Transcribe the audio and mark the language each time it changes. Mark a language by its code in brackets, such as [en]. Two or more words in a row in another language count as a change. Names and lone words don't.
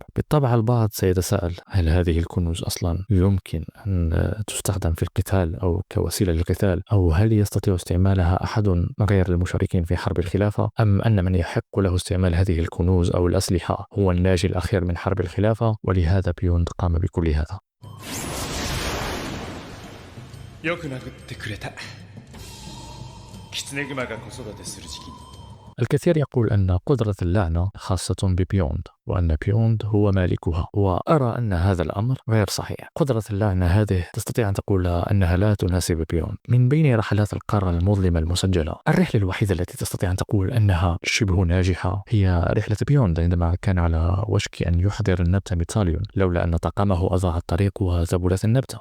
[ar] بالطبع البعض سيتساءل: هل هذه الكنوز أصلا يمكن أن تستخدم في القتال أو كوسيلة للقتال، أو هل يستطيع استعمالها أحد غير المشاركين في حرب الخلافة، أم أن من يحق له استعمال هذه الكنوز أو الأسلحة هو الناجي الأخير من حرب الخلافة؟ ولهذا بيوند قام بكل هذا. [ja] よく殴ってくれた。キツネグマが子育てする時期に [ar] الكثير يقول أن قدرة اللعنة خاصة ببيوند وأن بيوند هو مالكها، وأرى أن هذا الأمر غير صحيح. قدرة اللعنة هذه تستطيع أن تقول أنها لا تناسب بيوند. من بين رحلات القارة المظلمة المسجلة، الرحلة الوحيدة التي تستطيع أن تقول أنها شبه ناجحة هي رحلة بيوند عندما كان على وشك أن يحضر النبتة ميتاليون، لولا أن طاقمه أضاع الطريق وزبلت النبتة.